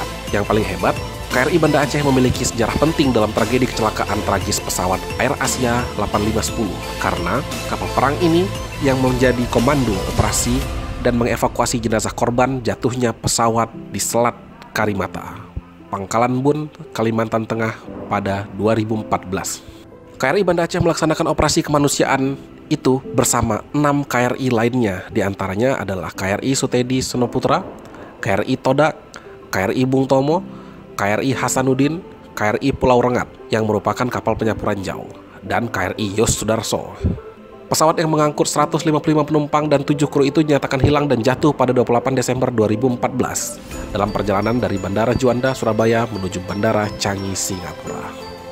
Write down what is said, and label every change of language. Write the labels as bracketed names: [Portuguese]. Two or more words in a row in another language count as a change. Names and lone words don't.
[Indonesian] Yang paling hebat, KRI Banda Aceh memiliki sejarah penting dalam tragedi kecelakaan tragis pesawat Air Asia 8510 karena kapal perang ini yang menjadi komando operasi dan mengevakuasi jenazah korban jatuhnya pesawat di Selat Karimata, Pangkalan Bun, Kalimantan Tengah pada 2014. KRI Banda Aceh melaksanakan operasi kemanusiaan itu bersama 6 KRI lainnya, diantaranya adalah KRI Sutedi Senoputra, KRI Todak, KRI Bung Tomo, KRI Hasanuddin, KRI Pulau Rengat yang merupakan kapal penyapu ranjau, dan KRI Yos Sudarso. Pesawat yang mengangkut 155 penumpang dan 7 kru itu dinyatakan hilang dan jatuh pada 28 Desember 2014 dalam perjalanan dari Bandara Juanda, Surabaya menuju Bandara Changi, Singapura.